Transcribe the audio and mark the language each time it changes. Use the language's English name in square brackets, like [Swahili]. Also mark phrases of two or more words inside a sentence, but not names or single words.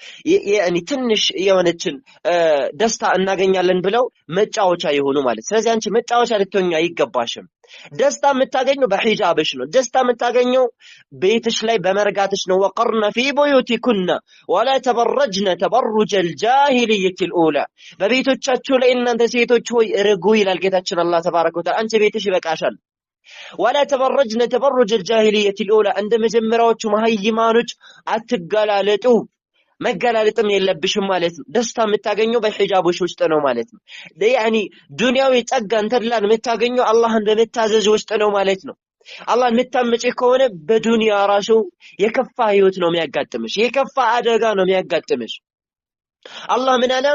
[Amharic] ትንሽ የሆነችን ደስታ እናገኛለን ብለው መጫወቻ የሆኑ ማለት። ስለዚህ አንቺ መጫወቻ ልትሆኚ አይገባሽም። ደስታ የምታገኘው በሂጃብሽ ነው። ደስታ የምታገኘው ቤትሽ ላይ በመርጋትሽ ነው። [Arabic] وقرن في بيوتكن ولا تبرجن تبرج الجاهلية الأولى [Amharic] በቤቶቻችሁ ላይ እናንተ ሴቶች ሆይ እርጉ ይላል ጌታችን አላህ [Arabic] تبارك وتعالى። [Amharic] አንቺ ቤትሽ ይበቃሻል። [Arabic] ولا تبرجن تبرج الجاهلية الأولى عند [Amharic] መጀመሪያዎቹ መሃይማኖች አትገላለጡ። መገላለጥም የለብሽም ማለት ነው። ደስታ የምታገኘው በሂጃቦች ውስጥ ነው ማለት ነው። ያኒ ዱንያዊ ጸጋን ተድላን የምታገኘው አላህን በመታዘዝ ውስጥ ነው ማለት ነው። አላህን የምታመጪ ከሆነ በዱንያ ራሱ የከፋ ህይወት ነው የሚያጋጥምሽ፣ የከፋ አደጋ ነው የሚያጋጥምሽ። አላህ ምን አለ?